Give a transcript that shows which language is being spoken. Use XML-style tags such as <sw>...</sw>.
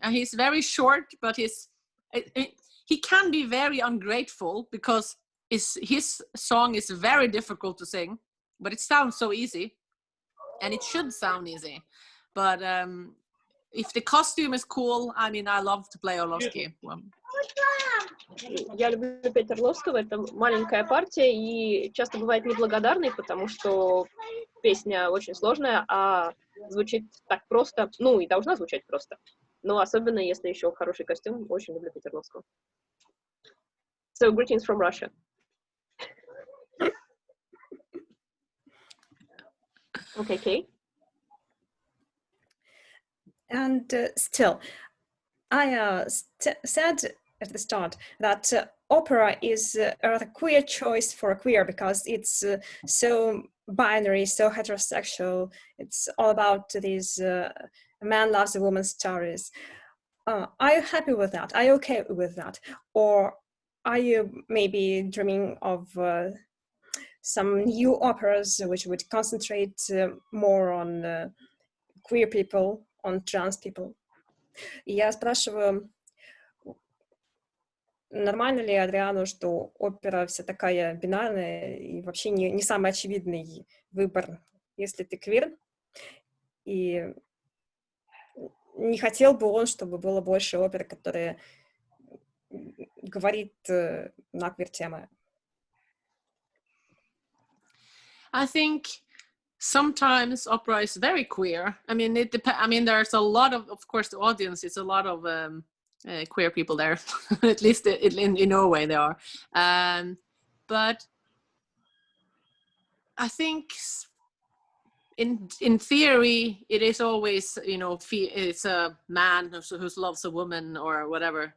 <en>And he's very short, but he can be very ungrateful because his song is very difficult to sing, but it sounds so easy. And it should sound easy. But if the costume is cool, I mean, I love to play Orlovsky.</en> <ru>Я люблю петь Орловского, это маленькая партия и часто бывает неблагодарной, потому что песня очень сложная, а звучит так просто, ну и должна звучать просто, но особенно если еще хороший костюм, очень люблю петь Орловского.</ru> <en>So, greetings from Russia. Okay, Kay. And still, I said at the start that opera is a rather queer choice for a queer because it's so binary, so heterosexual. It's all about these a man loves a woman stories. Are you happy with that? Are you okay with that? Or are you maybe dreaming of some new operas which would concentrate more on queer people, on trans people.</en> <ru>И я спрашиваю, нормально ли Адриану, что опера вся такая бинарная и вообще не самый очевидный выбор, если ты квир, и не хотел бы он, чтобы было больше опер, которая говорит на квир-темы.</ru> <en>I think sometimes opera is very queer. I mean, it depends. I mean, there's a lot of course, the audience is a lot of queer people there. At least in Norway there are. But I think in theory, it is always, you know, it's a man who loves a woman or whatever.</en>